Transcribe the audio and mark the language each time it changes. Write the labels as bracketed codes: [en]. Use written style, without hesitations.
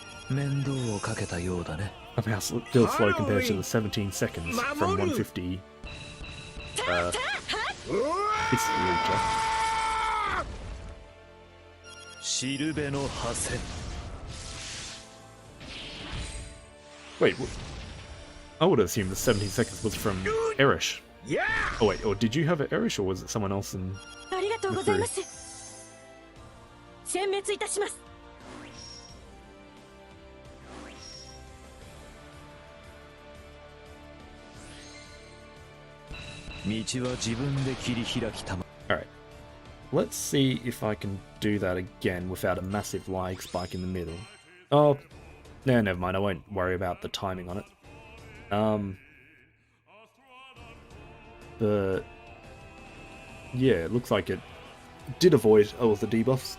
[ja] 面倒をかけたようだね [en] Somehow still slow compared to the 17 seconds from 150. It's Lucha. [ja] しるべの破線 [en] Wait, I would assume the 17 seconds was from Erish. Oh wait, or did you have Erish or was it someone else in [ja] ありがとうございます殲滅いたします道は自分で切り開きたま [en] Alright. Let's see if I can do that again without a massive lag spike in the middle. Oh, no, never mind. I won't worry about the timing on it. But yeah, it looks like it did avoid all of the debuffs.